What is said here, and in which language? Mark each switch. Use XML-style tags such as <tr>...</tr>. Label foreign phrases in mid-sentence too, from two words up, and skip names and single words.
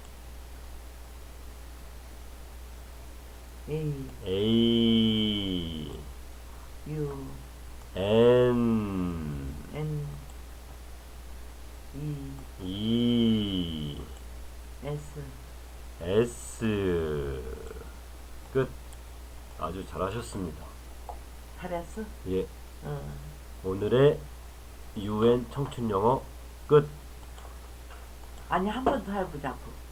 <ko>A, A, U, N, N, E, E, S. S. 끝. 아주 잘하셨습니다. 잘했어? 예. 어. 오늘의 UN 청춘 영어 끝. 아니, 한 번 더 해보자고.</ko>